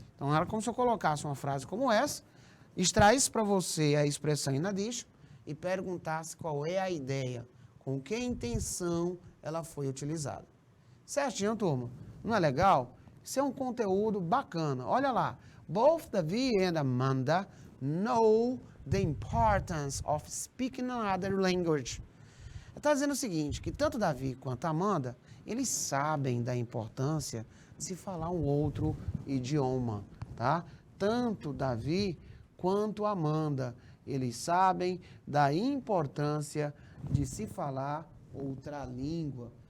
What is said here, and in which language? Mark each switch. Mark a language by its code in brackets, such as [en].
[pt] Então, era como se eu colocasse uma frase como essa, extraísse para você a expressão in addition e perguntasse qual é a ideia, com que intenção ela foi utilizada. Certinho, turma? Não é legal? Isso é um conteúdo bacana. Olha lá. [en] Both Davi and Amanda know the importance of speaking another language. [pt] Está dizendo o seguinte, que tanto Davi quanto Amanda, eles sabem da importância de se falar um outro idioma, tá? Tanto Davi quanto Amanda, eles sabem da importância de se falar outra língua.